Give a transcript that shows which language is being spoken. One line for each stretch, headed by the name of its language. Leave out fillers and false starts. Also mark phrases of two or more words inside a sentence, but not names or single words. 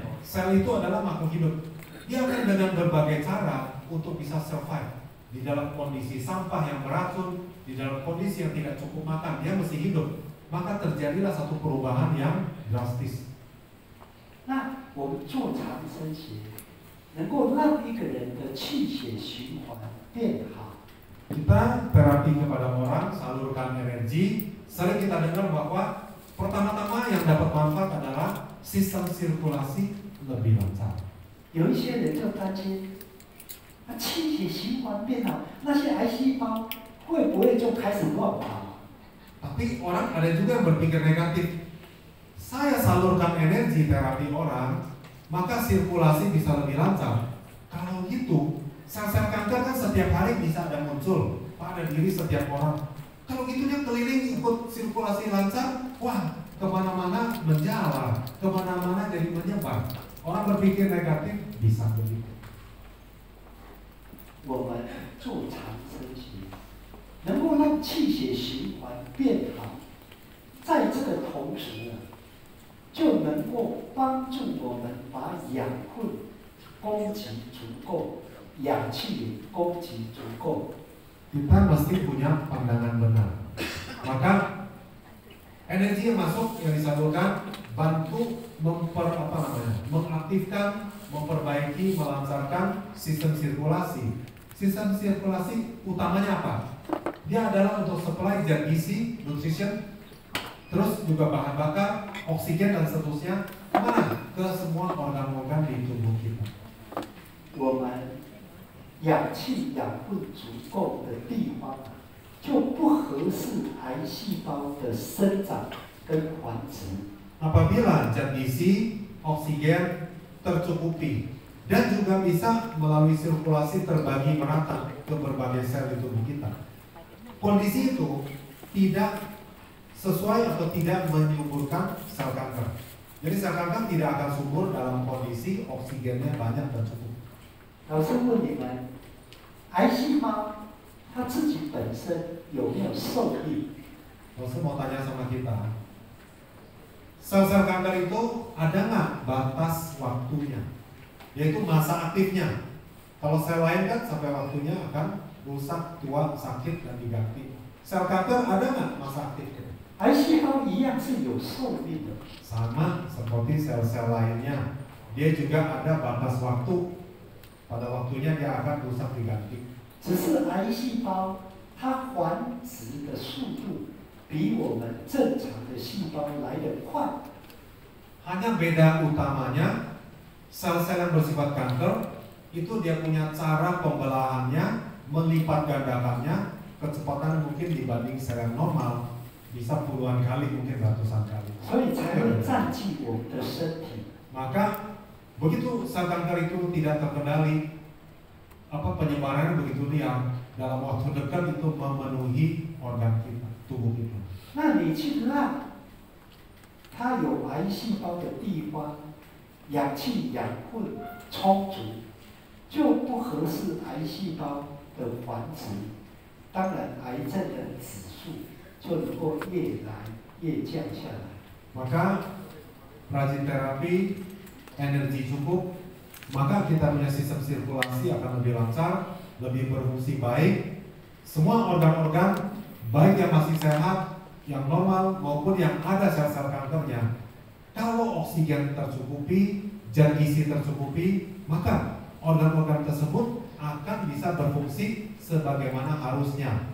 Indonesian: Sel itu adalah makhluk hidup. Dia akan dengan berbagai cara untuk bisa survive di dalam kondisi sampah yang beracun, di dalam kondisi yang tidak cukup makan, dia mesti hidup. Maka terjadilah satu perubahan yang drastis.
Chinese: 那我们做长生学，能够让一个人的气血循环变好。
Indonesian: Kita terapi kepada orang, salurkan energi. Sering kita dengar bahwa pertama-tama yang dapat manfaat adalah sistem sirkulasi lebih lancar.
Chinese: 有一些人就担心，那气血循环变好，那些癌细胞会不会就开始乱跑？
Indonesian: Tapi orang ada juga yang berpikir negatif. Saya salurkan energi terapi orang, maka sirkulasi bisa lebih lancar. Kalau gitu, sel-sel kanker kan setiap hari bisa ada muncul pada diri setiap orang. Kalau gitu dia keliling ikut sirkulasi lancar, wah kemana-mana menjalar, kemana-mana jadi menyebar. Orang berpikir negatif bisa begitu.
Chinese: 我们做长生学，能够让气血循环变好，在这个同时呢，就能够帮助我们把养分供给足够，氧气也供给足够。
Indonesian: Kita mesti punya pandangan benar. Maka energi yang masuk yang disalurkan bantu mengaktifkan, memperbaiki, melancarkan sistem sirkulasi. Sistem sirkulasi utamanya apa? Dia adalah untuk supply zat gizi, nutrition, terus juga bahan bakar, oksigen dan seterusnya kemana? Ke semua organ-organ di tubuh kita.
Chinese: 我们氧气养分足够的地方，就不合适癌细胞的生长跟繁殖。
Indonesian: Apabila zat gizi, oksigen tercukupi dan juga bisa melalui sirkulasi terbagi merata ke berbagai sel di tubuh kita, kondisi itu tidak sesuai atau tidak menyuburkan sel kanker. Jadi sel kanker tidak akan subur dalam kondisi oksigennya banyak dan cukup.
Chinese: 老师问你们，癌细胞它自己本身有没有寿命？
Indonesian: Lalu mau tanya sama kita, sel-sel kanker itu ada nggak batas waktunya? Yaitu masa aktifnya. Kalau sel lain kan sampai waktunya akan rusak, tua, sakit dan diganti. Sel kanker ada nggak masa aktifnya?
Chinese: 癌细胞一样是有寿命的。
Indonesian: Sama seperti sel-sel lainnya, dia juga ada batas waktu. Pada waktunya dia akan rusak diganti.
Chinese: 只是癌细胞它繁殖的速度比我们正常的细胞来得快。
Indonesian: Hanya beda utamanya, sel-sel yang bersifat kanker itu dia punya cara pembelahannya, melipat gandakannya, kecepatan mungkin dibanding sel yang normal bisa puluhan kali, mungkin ratusan kali.
Chinese: 所以才会占据我们的身体。
Indonesian: Maka begitu sel kanker itu tidak terkendali, penyebarannya begitu liar, dalam waktu dekat itu memenuhi organ kita, tubuh kita.
Chinese: 那你去让它有癌细胞的地方氧气养分充足，就不合适癌细胞的繁殖，当然癌症的指数就能够越来越降下来。
Indonesian: Maka rajin terapi, energi cukup, maka kita punya sistem sirkulasi akan lebih lancar, lebih berfungsi baik. Semua organ-organ baik yang masih sehat, yang normal maupun yang ada sel-sel kankernya, kalau oksigen tercukupi, zat gizi tercukupi, maka organ-organ tersebut akan bisa berfungsi sebagaimana harusnya.